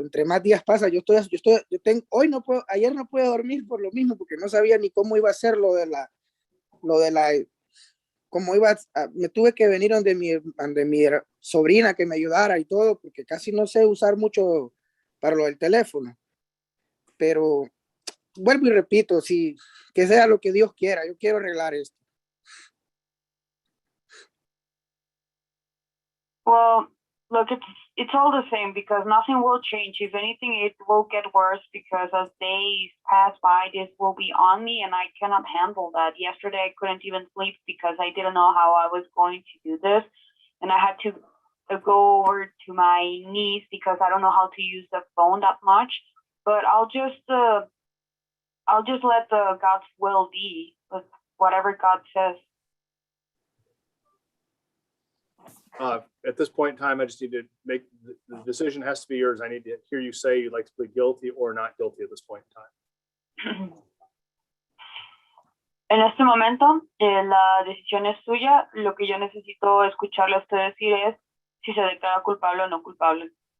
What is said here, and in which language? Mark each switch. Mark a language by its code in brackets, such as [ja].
[es] Entre más días pasa, ayer no pude dormir por lo mismo porque no sabía ni cómo iba a ser me tuve que venir donde mi sobrina que me ayudara y todo, porque casi no sé usar mucho para lo del teléfono. Pero vuelvo y repito, sí, que sea lo que Dios quiera, yo quiero arreglar esto. [en] Well, look, it's all the same because nothing will change. If anything, it will get worse because as days pass by, this will be on me and I cannot handle that. Yesterday, I couldn't even sleep because I didn't know how I was going to do this. And I had to go over to my niece because I don't know how to use the phone that much. But I'll just let God's will be, with whatever God says. At this point in time, I just need to make the decision has to be yours. I need to hear you say you'd like to plead guilty or not guilty at this point in time. [es] En este momento, la decisión es suya. Lo que yo necesito escucharle a usted decir es si se declara culpable o no culpable.